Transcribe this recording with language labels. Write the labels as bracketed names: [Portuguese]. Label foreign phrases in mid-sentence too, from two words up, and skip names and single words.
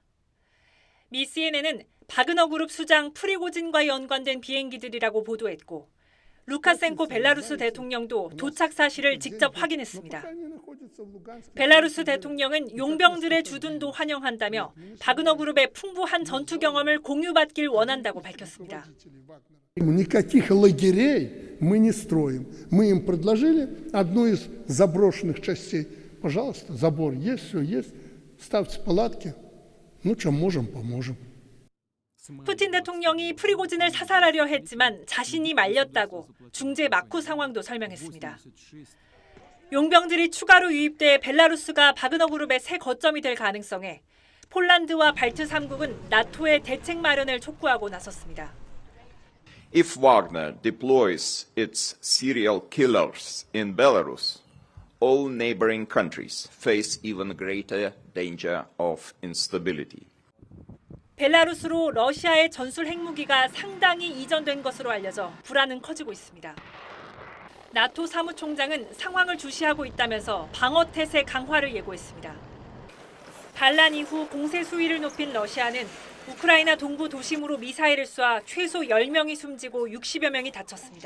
[Korean] 미 CNN은 바그너 그룹 수장 프리고진과 연관된 비행기들이라고 보도했고 루카센코 벨라루스 대통령도 도착 사실을 직접 확인했습니다. 벨라루스 대통령은 용병들의 주둔도 환영한다며 바그너 그룹의 풍부한 전투 경험을 공유받길 원한다고 밝혔습니다. [Russian] Никаких лагерей мы не строим. Мы им предложили одну из заброшенных частей. Пожалуйста, забор есть, все есть. Ставьте палатки. Ну, чем можем, поможем. [Korean] 푸틴 대통령이 프리고진을 사살하려 했지만 자신이 말렸다고 중재 마쿠 상황도 설명했습니다. 용병들이 추가로 유입돼 벨라루스가 바그너 그룹의 새 거점이 될 가능성에 폴란드와 발트 3국은 나토의 대책 마련을 촉구하고 나섰습니다. [English] If Wagner deploys its serial killers in Belarus, all neighboring countries face even greater danger of instability. [Korean] 벨라루스로 러시아의 전술 핵무기가 상당히 이전된 것으로 알려져 불안은 커지고 있습니다. 나토 사무총장은 상황을 주시하고 있다면서 방어 태세 강화를 예고했습니다. 반란 이후 공세 수위를 높인 러시아는 우크라이나 동부 도심으로 미사일을 쏴 최소 10명이 숨지고 60여 명이 다쳤습니다.